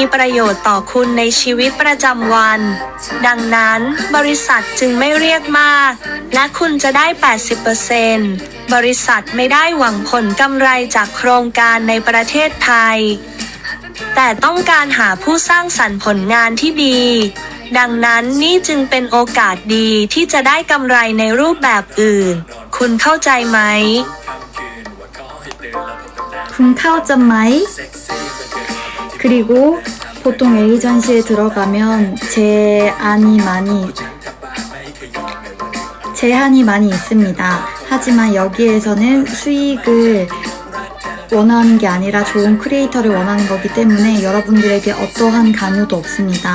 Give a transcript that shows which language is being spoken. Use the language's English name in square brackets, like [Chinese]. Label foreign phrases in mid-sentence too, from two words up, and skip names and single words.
[Thai] ประโยชน์ต่อคุณในชีวิตประจำวันดังนั้นบริษัทจึงไม่เรียกมากและคุณจะได้ 80% บริษัทไม่ได้หวังผลกำไรจากโครงการในประเทศไทยแต่ต้องการหาผู้สร้างสรรค์ผลงานที่ดีดังนั้นนี่จึงเป็นโอกาสดีที่จะได้กำไรในรูปแบบอื่นคุณเข้าใจไหม คุณเข้าใจไหม [Korean] 그리고 보통 에이전시에 들어가면 제한이 많이 있습니다. 하지만 여기에서는 수익을 원하는 게 아니라 좋은 크리에이터를 원하는 거기 때문에 여러분들에게 어떠한 강요도 없습니다.